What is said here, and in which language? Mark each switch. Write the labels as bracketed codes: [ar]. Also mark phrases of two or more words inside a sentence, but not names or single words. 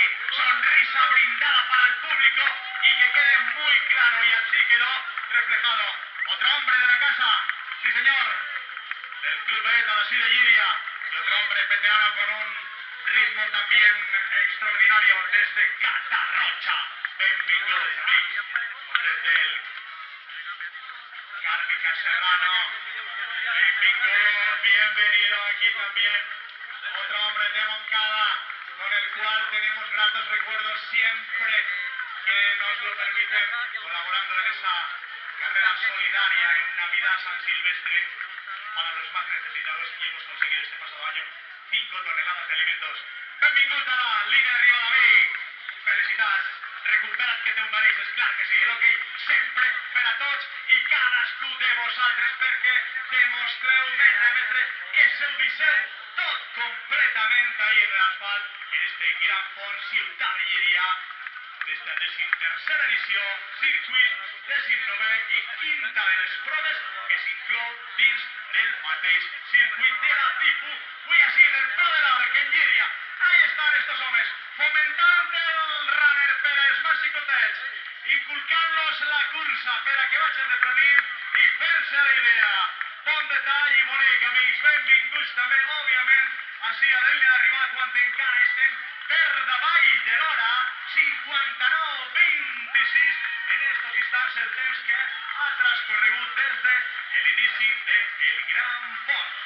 [es] Sonrisa brindada para el público y que quede muy claro, y así quedó reflejado. Otro hombre de la casa, sí señor, del Club Beta de Llíria, y otro hombre veterano con un ritmo también extraordinario desde Catarrocha. [ca] Benvinguts, amics, [es] hombres del Cárnica Serrano. Bienvenido aquí también. Otro hombre de Moncada, con el cual tenemos gratos recuerdos siempre que nos lo permiten, colaborando en esa carrera solidaria en Navidad San Silvestre para los más necesitados, y hemos conseguido este pasado año 5 toneladas de alimentos. [ca] Benvingut a la línia d'arribada, amic. Felicitats. Recupera't que te ho mereixes, clar que sí. L'hoquei sempre per a tots i cadascú de vosaltres, perquè demostreu metre a metre que seudisseu tot completament ahí en l'asfalt, en este Gran Font Ciutat de Llíria, d'esta 13ª edició, circuit 19è i quinta de les proves que s'inclou dins del mateix circuit de la DIPU. Avui així en el Pla de l'Arc, en Llíria. [es] Ahí están estos [ca] homes, fomentant el runner per als més xicotets, inculcant-los la cursa per a que vagin deprenent i fent-se la idea. Bon detall i bonic, amics, benvinguts també, òbviament, així a la línia d'arribada, quan encara estem per davall de l'hora, 59:26, en estos instants el temps que ha transcorregut des de l'inici del Gran Font.